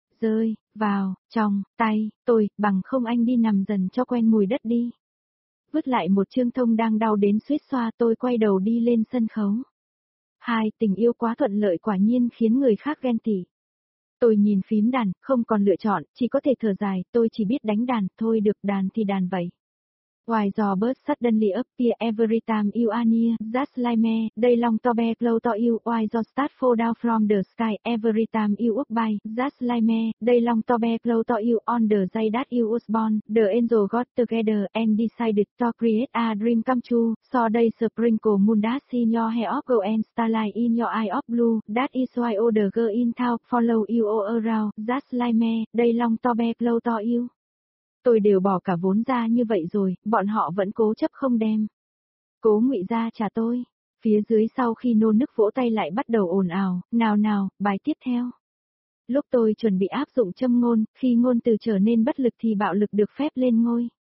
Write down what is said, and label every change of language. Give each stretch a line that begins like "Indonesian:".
Vietnamese: Rơi, vào, trong, tay, tôi, bằng không anh đi nằm dần cho quen mùi đất đi. Vứt lại một Trương Thông đang đau đến suýt xoa tôi quay đầu đi lên sân khấu. Hai, tình yêu quá thuận lợi quả nhiên khiến người khác ghen tị. Tôi nhìn phím đàn, không còn lựa chọn, chỉ có thể thở dài, tôi chỉ biết đánh đàn, thôi được đàn thì đàn vậy.
English: Why do birds suddenly appear every time you are near, that's like me, they long to be close to you, why do stars fall down from the sky every time you walk by, that's like me, they long to be close to you, on the day that you was born, the angel got together and decided to create a dream come true, so they sprinkle moon dust in your hair of gold and starlight in your eye of blue, that is why all the girls in town follow you all around, that's like me, they long to be close to you.
Vietnamese: Tôi đều bỏ cả vốn ra như vậy rồi, bọn họ vẫn cố chấp không đem. Cố Ngụy ra trả tôi. Phía dưới sau khi nô nức vỗ tay lại bắt đầu ồn ào, nào nào, bài tiếp theo. Lúc tôi chuẩn bị áp dụng châm ngôn, khi ngôn từ trở nên bất lực thì bạo lực được phép lên ngôi.